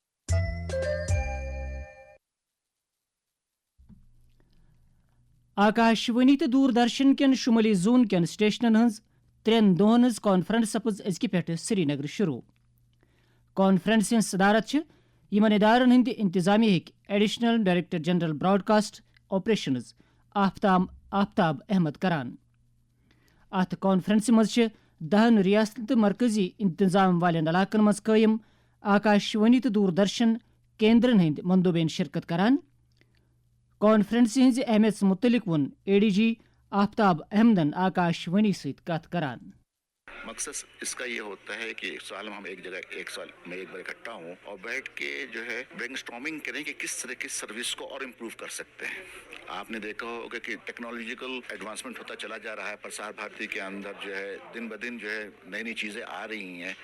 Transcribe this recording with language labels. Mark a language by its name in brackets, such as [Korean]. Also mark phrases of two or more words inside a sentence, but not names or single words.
[Kashmiri] آکاش وانی تہٕ دوٗردرشن کٮ۪ن شُمٲلی زون کٮ۪ن سٹیشنن ہٕنٛز 3 دۄہن ہٕنٛز کانفرنس سپٕز أزکہِ پٮ۪ٹھٕ سری نگر شروع. کانفرنسہِ ہٕنٛز صدارت چھِ یِمن ادارن ہٕنٛدِ انتظامیہٕکۍ [English] Additional Director General Broadcast Operations [Kashmiri] آفتاب احمد کران. اتھ کانفرنسہِ منٛز چھِ 10 ریاستن تہٕ مرکزی انتظام والٮ۪ن علاقن منٛز قٲیِم آکاش وانی تہٕ دوٗردرشن کیندرن ہٕنٛدۍ مندوبین شرکت کران. کانفرنسہِ ہٕنٛزِ اہمیت متعلق ووٚن ADG آفتاب احمدن آکاش وانی سۭتۍ کتھ کران. [Urdu] مقصد اس کا یہ ہوتا ہے کہ سال میں ہم ایک جگہ ایک سال میں ایک بار اکٹھا ہوں اور بیٹھ کے جو ہے [English] brain storming [Urdu] کریں کہ کس طرح کی سروس کو اور امپروو کر سکتے ہیں. آپ نے دیکھا ہوگا کہ [English] technological advancement [Urdu] ہوتا چلا جا رہا ہے. پرسار بھارتی کے اندر جو ہے دن بدن جو ہے نئی نئی چیزیں آ رہی ہیں.